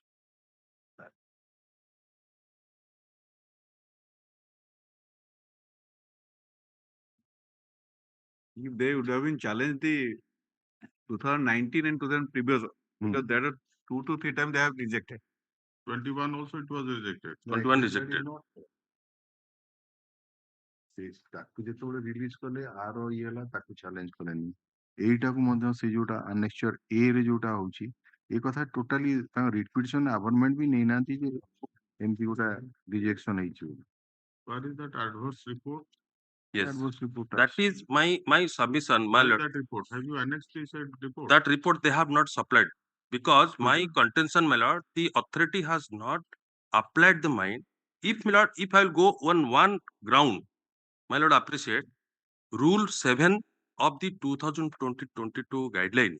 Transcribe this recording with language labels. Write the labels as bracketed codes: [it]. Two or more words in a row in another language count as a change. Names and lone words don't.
[en] If they would have been challenged the 2019 and 2000 previous, because there are 2 to 3 times they have rejected. 21 also it was rejected. 21 rejected. [or] ତାକୁ ଯେତେବେଳେ ରିଲିଜ କଲେ ଆର ଇଏ ହେଲା ତାକୁ ଚ୍ୟାଲେଞ୍ଜ କଲେନି ଏଇଟାକୁ ମଧ୍ୟ ସେ ଯୋଉଟା ଆନେକ୍ସଚର ଏ ରେ ଯୋଉଟା ହଉଛି ଏ କଥା ଟୋଟାଲି ତାଙ୍କ ରିପିଟିସନ ଆଭରମେଣ୍ଟ ବି ନେଇନାହାନ୍ତି ଯେ ଏମିତି ଗୋଟେ ରିଜେକ୍ସନ ହେଇଛି ବୋଲି. [en] What is that adverse report? Yes, adverse report that is my submission, my lord. That report, have you annexed this report? That report they have not supplied because my contention, my lord, the authority has not applied the mind. If my lord, if I will go on one ground, my lord, appreciate Rule 7 of the 2020-22 guideline.